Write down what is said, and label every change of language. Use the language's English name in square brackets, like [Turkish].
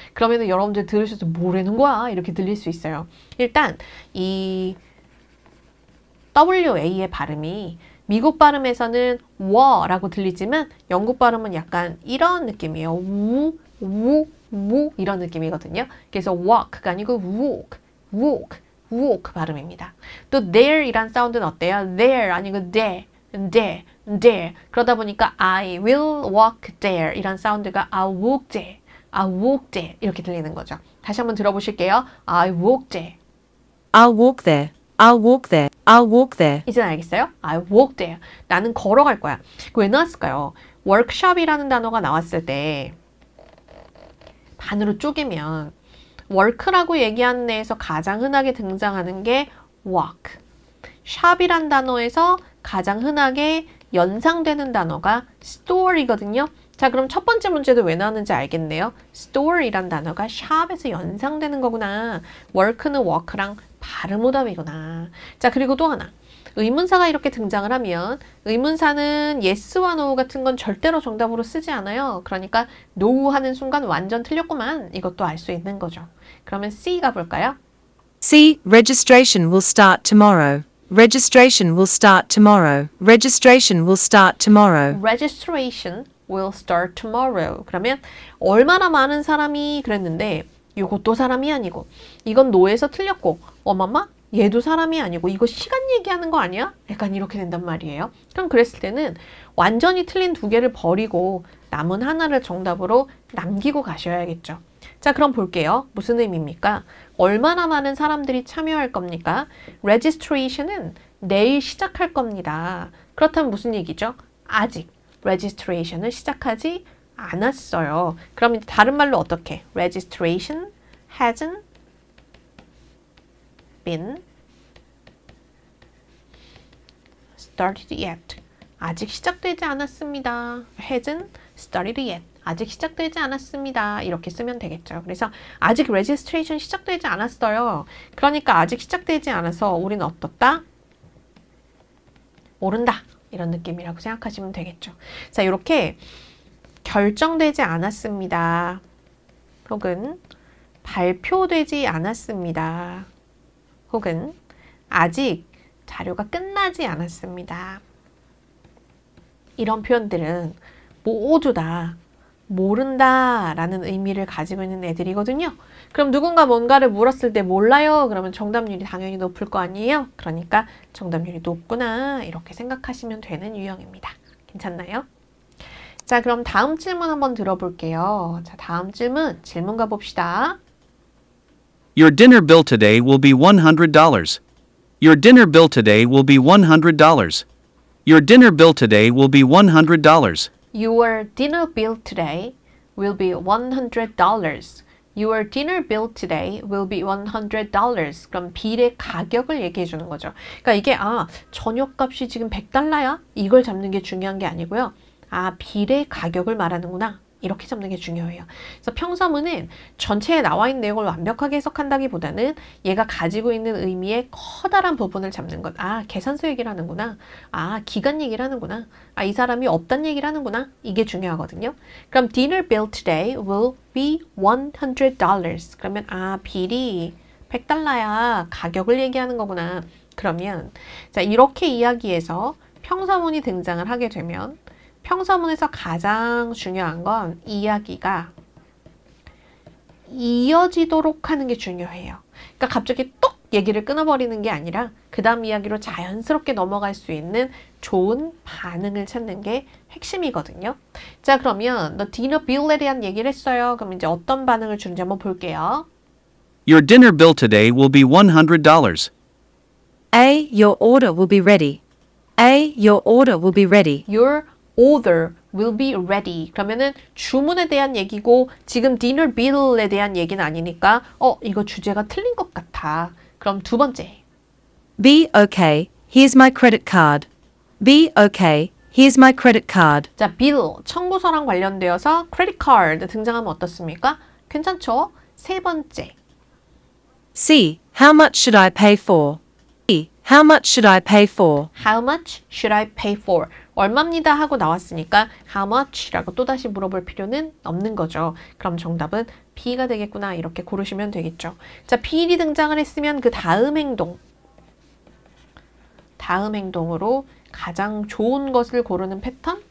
[Korean] 그러면 여러분들 들으셔서 뭐라는 거야? 이렇게 들릴 수 있어요. 일단 이 WA의 발음이 미국 발음에서는 워라고 들리지만 영국 발음은 약간 이런 느낌이에요. 우 이런 느낌이거든요. 그래서 walk가 아니고 walk 발음입니다. 또 there이란 사운드는 어때요? [English] there [Korean] 아니고 [English] there. [Korean] 그러다 보니까 [English] I will walk there [Korean] 이란 사운드가 [English] I'll walk there [Korean] 이렇게 들리는 거죠. 다시 한번 들어보실게요. [English] I walk there. I'll walk there. I'll walk there. I'll walk there. [Korean] 이제 알겠어요? [English] I walk there. [Korean] 나는 걸어갈 거야. 왜 나왔을까요? workshop이라는 단어가 나왔을 때 반으로 쪼개면 work라고 얘기하는 데에서 가장 흔하게 등장하는 게 walk. shop이란 단어에서 가장 흔하게 연상되는 단어가 store이거든요. 자, 그럼 첫 번째 문제도 왜 나왔는지 알겠네요. store이란 단어가 shop에서 연상되는 거구나. work는 work랑 발음 오답이구나. 자, 그리고 또 하나. 의문사가 이렇게 등장을 하면 의문사는 yes와 no 같은 건 절대로 정답으로 쓰지 않아요. 그러니까 no 하는 순간 완전 틀렸구만. 이것도 알 수 있는 거죠. 그러면 C 가볼까요? [English] C. Registration will start tomorrow. Registration will start tomorrow. Registration will start tomorrow. Registration will start tomorrow. [Korean] 그러면 얼마나 많은 사람이 그랬는데 이것도 사람이 아니고 이건 no에서 틀렸고 어머마? 얘도 사람이 아니고 이거 시간 얘기하는 거 아니야? 약간 이렇게 된단 말이에요. 그럼 그랬을 때는 완전히 틀린 두 개를 버리고 남은 하나를 정답으로 남기고 가셔야겠죠. 자, 그럼 볼게요. 무슨 의미입니까? 얼마나 많은 사람들이 참여할 겁니까? registration은 내일 시작할 겁니다. 그렇다면 무슨 얘기죠? 아직 registration을 시작하지 않았어요. 그럼 다른 말로 어떻게? [English] registration hasn't been started yet. [Korean] 아직 시작되지 않았습니다. [English] hasn't started yet. [Korean] 아직 시작되지 않았습니다. 이렇게 쓰면 되겠죠. 그래서 아직 registration 시작되지 않았어요. 그러니까 아직 시작되지 않아서 우리는 어떻다? 모른다. 이런 느낌이라고 생각하시면 되겠죠. 자, 이렇게 결정되지 않았습니다. 혹은 발표되지 않았습니다. 혹은 아직 자료가 끝나지 않았습니다. 이런 표현들은 모두 다 모른다 라는 의미를 가지고 있는 애들이거든요. 그럼 누군가 뭔가를 물었을 때 몰라요. 그러면 정답률이 당연히 높을 거 아니에요. 그러니까 정답률이 높구나 이렇게 생각하시면 되는 유형입니다. 괜찮나요? 자, 그럼 다음 질문 한번 들어볼게요. 자, 다음 질문 가봅시다. [English] Your dinner bill today will be $100. Your dinner bill today will be $100. Your dinner bill today will be $100. Your dinner bill today will be $100. Your dinner bill today will be $100. [Korean] 그럼 빌의 가격을 얘기해 주는 거죠. 그러니까 이게 저녁값이 지금 $100야? 이걸 잡는 게 중요한 게 아니고요. 빌의 가격을 말하는구나. 이렇게 잡는 게 중요해요. 그래서 평서문은 전체에 나와 있는 내용을 완벽하게 해석한다기보다는 얘가 가지고 있는 의미의 커다란 부분을 잡는 것. 계산서 얘기를 하는구나. 기간 얘기를 하는구나. 이 사람이 없단 얘기를 하는구나. 이게 중요하거든요. 그럼 [English] dinner bill today will be $100. [Korean] 그러면 빌이 $100야. 가격을 얘기하는 거구나. 그러면 자, 이렇게 이야기해서 평서문이 등장을 하게 되면 평서문에서 가장 중요한 건 이야기가 이어지도록 하는 게 중요해요. 그러니까 갑자기 뚝 얘기를 끊어버리는 게 아니라 그 다음 이야기로 자연스럽게 넘어갈 수 있는 좋은 반응을 찾는 게 핵심이거든요. 자, 그러면 너 디너 빌에 대한 얘기를 했어요. 그럼 이제 어떤 반응을 주는지 한번 볼게요. [English] Your dinner bill today will be $100. A. Your order will be ready. A. Your order will be ready. Your order will be ready. [Korean] 그러면은 주문에 대한 얘기고 지금 dinner bill에 대한 얘기는 아니니까 이거 주제가 틀린 것 같아. 그럼 두 번째. [English] B. Okay. Here's my credit card. B. Okay. Here's my credit card. [Korean] 자, bill, 청구서랑 관련되어서 credit card 등장하면 어떻습니까? 괜찮죠? 세 번째. [English] C. How much should I pay for? B. How much should I pay for? How much should I pay for? [Korean] 얼마입니다 하고 나왔으니까 how much라고 또다시 물어볼 필요는 없는 거죠. 그럼 정답은 B가 되겠구나 이렇게 고르시면 되겠죠. 자, B이 등장을 했으면 그 다음 행동으로 가장 좋은 것을 고르는 패턴?